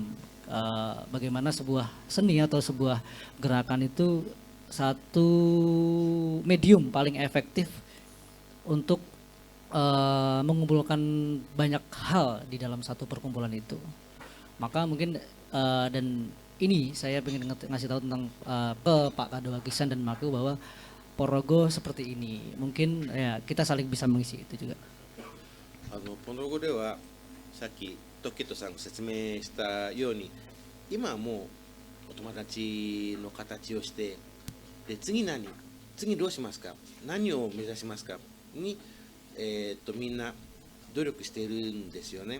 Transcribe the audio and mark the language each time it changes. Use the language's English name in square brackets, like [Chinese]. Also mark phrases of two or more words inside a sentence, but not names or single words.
[Indonesian] Bagaimana sebuah seni atau sebuah gerakan itu satu medium paling efektif untuk mengumpulkan banyak hal di dalam satu perkumpulan itu. Maka mungkin dan ini saya ingin ngasih tahu tentang ke Pak Kadawagi-san dan Maku bahwa Ponorogo seperti ini. Mungkin ya kita saling bisa mengisi itu juga. [Japanese] ポノロゴではさっきトキトさんが説明したように、今はもうお友達の形をして、で次どうしますか、何を目指しますかに、みんな努力しているんですよね。